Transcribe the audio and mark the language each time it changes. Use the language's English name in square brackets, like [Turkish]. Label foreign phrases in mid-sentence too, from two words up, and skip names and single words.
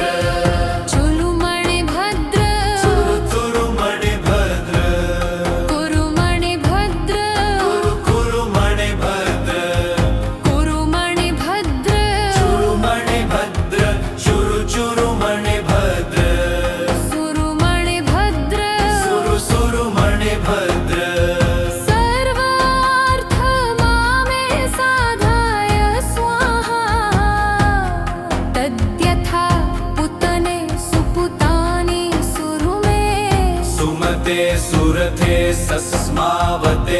[Sanskrit] चुलु मणिभद्र तुरु तुरु मणिभद्र कुरु मणिभद्र कुरु कुरु मणिभद्र कुरु मणिभद्र चुरु मणिभद्र चुरु चुरु मणिभद्र सुरु मणिभद्र सुरु सुरु मणिभद्र सर्वार्थ मामे साधाय स्वाहा तद्यथा पुतने सुपुतानि सुरुमे सुमते सुरथे सस्मावते